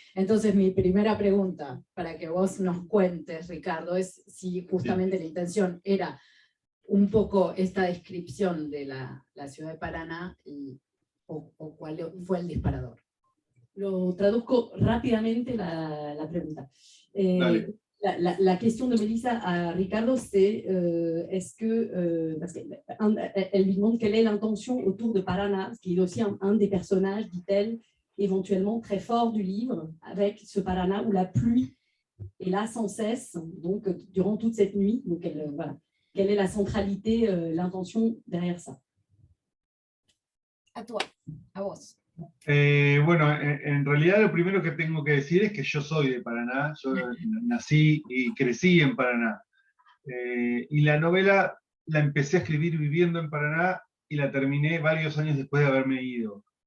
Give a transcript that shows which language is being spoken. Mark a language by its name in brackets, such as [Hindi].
[Spanish] Entonces mi primera pregunta, para que vos nos cuentes, Ricardo, es si justamente la intención era un poco esta descripción de la ciudad de Paraná, o cuál fue el disparador. Lo traduzco rápidamente la pregunta. [French] La question de Mélissa à Ricardo, c'est est-ce que, parce qu'elle lui demande quelle est l'intention autour de Paraná, qui est aussi un des personnages, dit-elle, éventuellement très fort du livre, avec ce Paraná où la pluie est là sans cesse, donc durant toute cette nuit. Donc voilà. Quelle est la centralité, l'intention derrière ça? A toi, [Spanish] a vos. Bueno, en realidad lo primero que tengo que decir es que yo soy de Paraná, yo nací y crecí en Paraná. Y la novela la empecé a escribir viviendo en Paraná y la terminé varios años después de haberme ido.